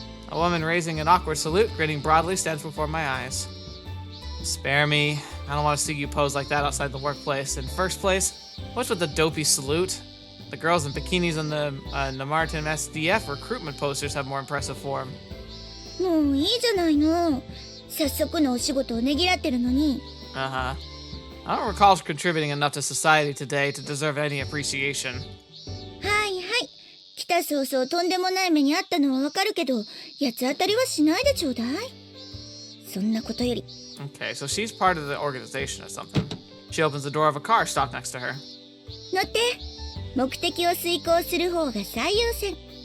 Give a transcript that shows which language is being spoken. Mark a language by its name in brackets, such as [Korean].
[English] A woman raising an awkward salute, grinning broadly, stands before my eyes. Spare me. I don't want to see you pose like that outside the workplace. In first place, what's with the dopey salute? The girls in bikinis on the Martin SDF recruitment posters have more impressive form. [Japanese] もういいじゃないの。早速のお仕事をねぎらってるのに。 [English] Uh-huh. I don't recall contributing enough to society today to deserve any appreciation. [Japanese] はいはい。来た早々とんでもない目にあったのはわかるけど、八つ当たりはしないでちょうだい。そんなことより。 [English] Okay, so she's part of the organization or something. She opens the door of a car stopped next to her. [Japanese] 乗って。目的を遂行する方が最優先。